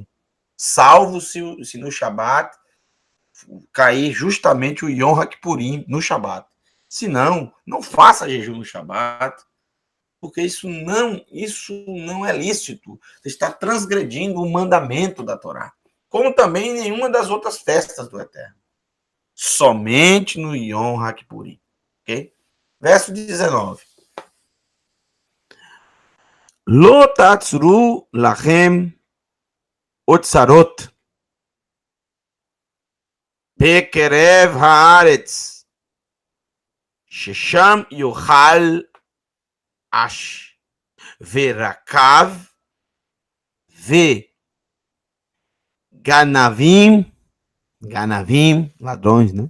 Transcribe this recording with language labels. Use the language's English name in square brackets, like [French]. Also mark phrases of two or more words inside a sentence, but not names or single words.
[Portuguese] Salvo se no Shabat cair justamente o Yom Kippurim no Shabat. Se não, não faça jejum no Shabat, porque isso não é lícito. Você está transgredindo o mandamento da Torá. Como também em nenhuma das outras festas do Eterno. Somente no Yom Kippurim. Ok? [Hebrew] Verso 19. לא תאצרו לכם אוצרות בקרב הארץ ששם יאכל עש ורקב גנבים, [Portuguese] ladrões, né?